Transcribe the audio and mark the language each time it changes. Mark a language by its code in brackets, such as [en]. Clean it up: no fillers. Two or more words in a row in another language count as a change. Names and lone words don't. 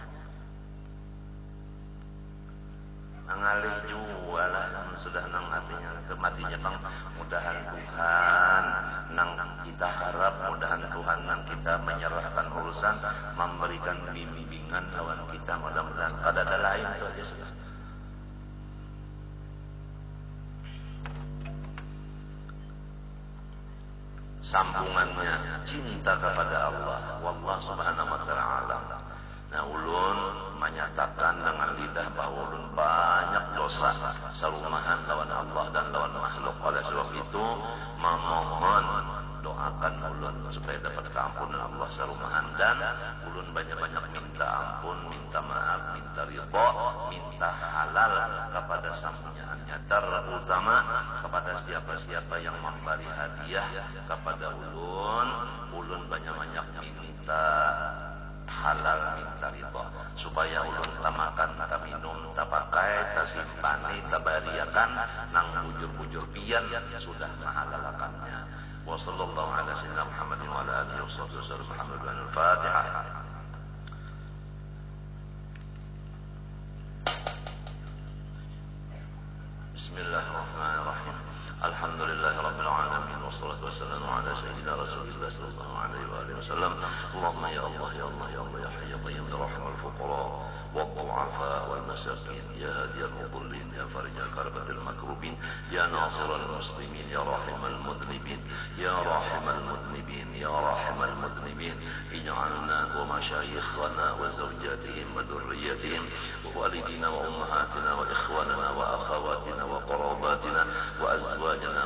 [bjn] Nangalih juga lah sudah nang artinya kematinya bang, mudahan Tuhan nang kita harap, mudahan Tuhan nang kita menyerahkan urusan, memberikan bimbingan lawan kita, mudah-mudahan kada ada lain itu aja sudah. Sambungannya cinta kepada Allah, [ar] والله سبحانه وتعالى. [bjn] Nah, ulun menyatakan dengan lidah bahwa ulun banyak dosa sarumahan lawan Allah dan lawan makhluk. Oleh sebab itu memohon doakan ulun supaya dapat keampunan Allah sarumahan, dan ulun banyak-banyak minta ampun, minta maaf, minta ridha, minta halal kepada sampuannya, terutama kepada siapa-siapa yang memberi hadiah kepada ulun. Ulun banyak-banyak minta halal, minta ridha supaya ulun tamakan, ta minum, ta pakai, ta simpani, ta bariakan nang bujur-bujur pian sudah mahalalakannya. [ar] وصلى الله على سيدنا محمد وعلى آله وسلم. الحمد لله. الفاتحة. بسم الله الرحمن الرحيم. الحمد لله رب العالمين والصلاة والسلام على سيدنا رسول الله صلى الله عليه وعلى آله وسلم. اللهم يا الله يا الله يا الله يا حي يا قيوم يا راحم الفقراء والضعفاء والمساكين يا هادي المضلين يا فرج كربة المكروبين يا ناصر المسلمين يا راحم المذنبين يا راحم المذنبين يا راحم المذنبين اجعلنا ومشايخنا وزوجاتهم وذريتهم ووالدينا وأمهاتنا وإخواننا وأخواتنا وقراباتنا وأزواجنا